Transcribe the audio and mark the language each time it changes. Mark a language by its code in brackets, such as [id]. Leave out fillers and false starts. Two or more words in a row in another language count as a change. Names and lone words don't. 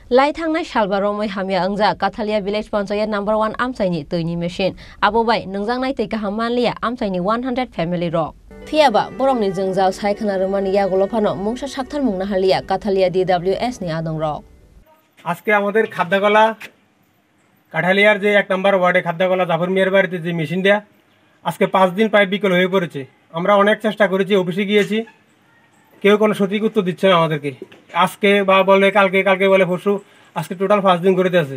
[trp] লাই थांनाय सालबारमै हामिया अंजा काथालिया [en] village panchayat number [trp] 1 आमसाइनि तैनि मेसिन आबोबाय नोंजांनाय तै गाहाम मानलिया आमसाइनि 100 फेमिली रक फियाबा बरंनि जोंजाव सायखना रोमानि यागलफानो मुंसा साक्थार मुंना हालिया काथालिया DWS नि आदं रक [bn] আজকে আমাদের খাদ্যকলা কাঠালিয়ার যে 1 নম্বর ওয়ার্ডে খাদ্যকলা জাফর মিয়ার বাড়িতে যে মেশিন দেয়া আজকে 5 দিন প্রায় বিকল হয়ে পড়েছে। আমরা অনেক চেষ্টা করেছি, অফিসে গিয়েছি, কেউ কোনো সঠিক উত্তর দিচ্ছে না আমাদেরকে। আজকে বা বলে কালকে বলে পরশু, আজকে টোটাল 5 দিন করে দিয়েছে।